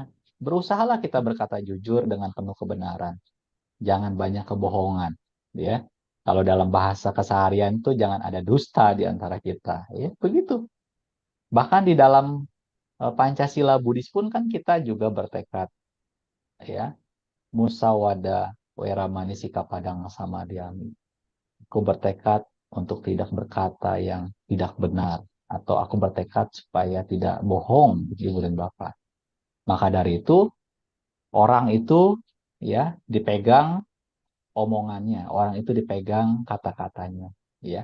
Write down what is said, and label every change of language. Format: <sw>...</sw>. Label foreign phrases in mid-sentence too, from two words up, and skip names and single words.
<id>Berusahalah kita berkata jujur dengan penuh kebenaran. Jangan banyak kebohongan, ya. Kalau dalam bahasa keseharian itu jangan ada dusta di antara kita, ya. Begitu. Bahkan di dalam Pancasila Buddhis pun kan kita juga bertekad, ya,</id> <pi>musawada weramani sikapadang samadhyami.</pi> <id>Aku bertekad untuk tidak berkata yang tidak benar, atau aku bertekad supaya tidak bohong, Ibu dan Bapak. Maka dari itu, orang itu ya dipegang omongannya, orang itu dipegang kata-katanya, ya.</id>